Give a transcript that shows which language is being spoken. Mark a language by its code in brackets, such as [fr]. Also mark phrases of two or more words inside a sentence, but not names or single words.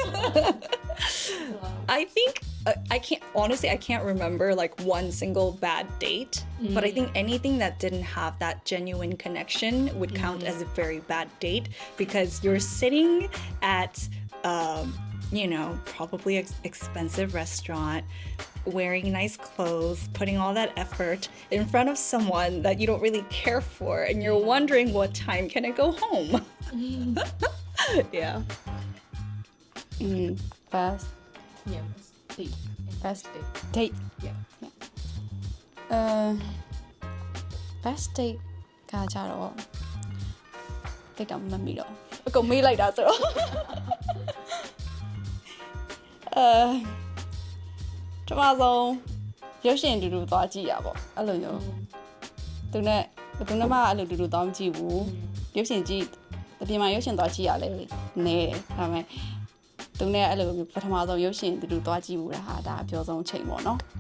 [en] I think, I can't remember like one single bad date, but I think anything that didn't have that genuine connection would count as a very bad date, because you're sitting at, you know, probably expensive restaurant, wearing nice clothes, putting all that effort in front of someone that you don't really care for, and you're wondering what time can I go home. Yeah. first Yeah. Date. first date Yeah. first date [my] ကကြတော့တိတ်တော့မမီတော့အကုန်မေးလိုက်တာဆိုတော့ပထမဆုံးရုပ်ရှင်တူတူသွားကြည့်ရပေါ့အဲ့လိုမျိုးသူနဲ့မှအဲ့လိုတူတူသွားမကြည့်ဘူးရုပ်ရှင်ကြည့်အပြင်မှာရုပ်ရှင်သွားကြည့်ရလဲနဲတယ်ဒါပေမဲ့သူနဲ့အဲ့လိုပထမဆုံးရုပ်ရှင်တူတူသွားကြည့်ဘူးတဲ့ဟာဒါအပြောဆုံးချိန်ပေါ့နော်